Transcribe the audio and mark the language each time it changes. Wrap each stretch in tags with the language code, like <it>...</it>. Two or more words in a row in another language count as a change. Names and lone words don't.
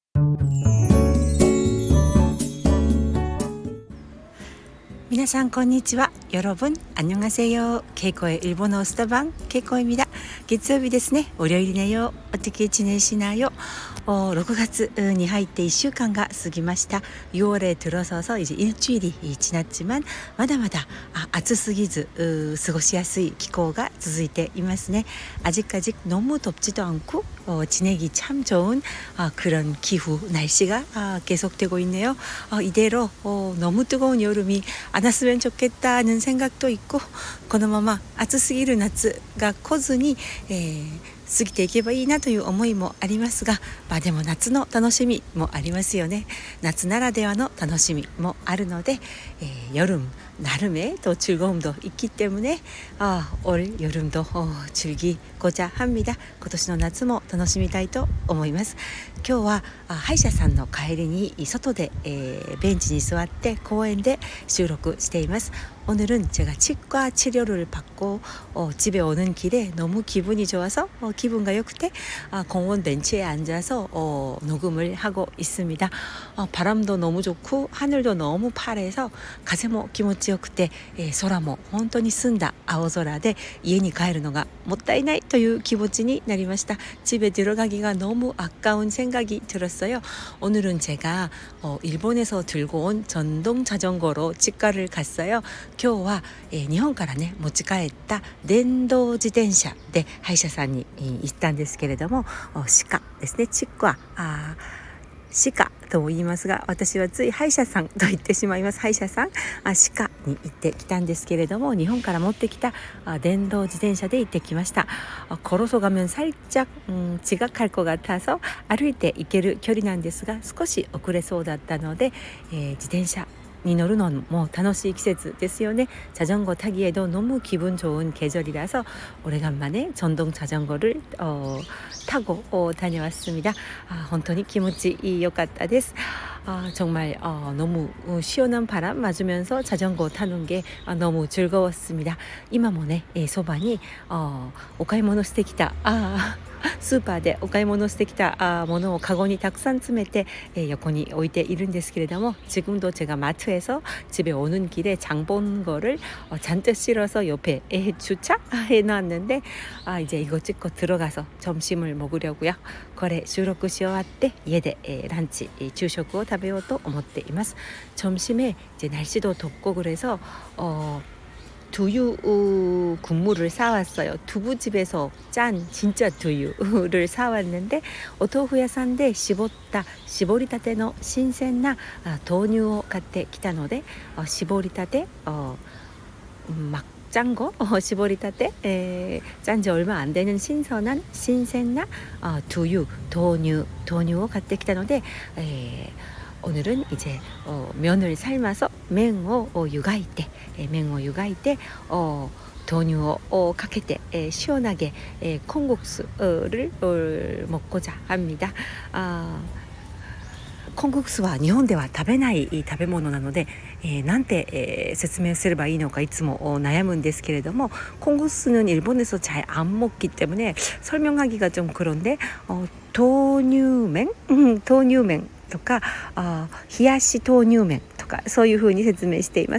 <ja>皆さんこんにちは。</ja> <ko>여러분 안녕하세요. 케이코의 일본어 수다방 케이코입니다.</ko> <ja>月曜日ですね。お料理ねよ。</ja> <ko>어떻게 지내시나요?</ko> <ja>6 月に入って1週間が過ぎました。</ja> <ko>6월에 들어서서 이제 일주일이 지났지만</ko> <ja>まだまだ暑すぎず過ごしやすい気候が続いていますね。</ja> <ko>아직까지 너무 덥지도 않고 지내기 참 좋은 그런 기후 날씨가 계속되고 있네요. 이대로 너무 뜨거운 여름이 안 왔으면 좋겠다는 생각도 있고</ko> <ja>このまま暑すぎる夏が来ずに、過ぎていけばいいなという思いもありますが、でも夏の楽しみもありますよね。夏ならではの楽しみもあるので、</ja> <ko>여름 나름의 또 즐거움도 있기 때문에 올 여름도 즐기고자 합니다.</ko> <ja>今年の夏も楽しみたいと思います。今日は歯医者さんの帰りに外で、ベンチに座って公園で収録しています。</ja> <ko>오늘은 제가 치과 치료를 받고 집에 오는 길에 너무 기분이 좋아서 기분가 좋게 공원 벤치에 앉아서 녹음을 하고 있습니다. 바람도 너무 좋고 하늘도 너무 파래서</ko> <ja>風も気持ちよくて、空も本当に澄んだ青空で家に帰るのがもったいないという気持ちになりました。</ja> <ko>집에 들어가기가 너무 아까운 생각이 들었어요. 오늘은 제가 일본에서 들고 온 전동 자전거로 치과를 갔어요.</ko> <ja>今日は、日本からね持ち帰った電動自転車で歯医者さんに行ったんですけれども、歯科ですね。チックは歯科と言いますが、私はつい歯医者さんと言ってしまいます。歯医者さん歯科に行ってきたんですけれども、日本から持ってきた電動自転車で行ってきました。</ja> <ko>걸어서 가면 살짝 지각할 것 같아서</ko> <ja>歩いて行ける距離なんですが、少し遅れそうだったので、自転車に乗るのも楽しい季節ですよね。</ja> <ko>자전거 타기에도 너무 기분 좋은 계절이라서 오래간만에 전동 자전거를 타고 다녀왔습니다.</ko> <ja>本当に気持ち良かったです。</ja> <ko>정말 너무 시원한 바람 맞으면서 자전거 타는 게 너무 즐거웠습니다.</ko> <ja>今もね、そばにお買い物してきたスーパーでお買い物してきたものをカゴにたくさん詰めて、横に置いているんですけれども、</ja> <ko>지금도 제가 마트에서 집에 오는 길에 장 본 거를 잔뜩 실어서 옆에 주차해 놨는데, 이제 이거 찍고 들어가서 점심을 먹으려고요.</ko> <ja>これ収録し終わって家で、ランチ昼食を食べようと思っています。</ja> <ko>점심에 이제 날씨도 덥고 그래서 두유 국물을 사왔어요. 두부집에서 짠 진짜 두유를 사왔는데, 오토후야산데</ko> <ja>絞りたての新鮮な豆乳を買ってきたので、絞りたて</ja> <ko>막 짠 거,</ko> <ja>絞りたて,</ja> <ko>짠 지 얼마 안 되는 신선한 신鮮な</ko> <ja>豆乳を買ってきたので、</ja> <ko>오늘은 이제 면을 삶아서</ko> <ja>맹を湯がいて 豆乳をかけて</ja> <ko>시원하게 콩국수를 먹고자 합니다.</ko> <ja>콩국수 は日本では食べない食べ物なので、なんて、説明すればいいのかいつも悩むんですけれども、</ja> <ko>콩국수는 일본에서 잘 안 먹기 때문에 설명하기가 좀 그런데,</ko> <ja>豆乳麺 とか冷やし豆乳麺とかそういう風に説明しています。</ja>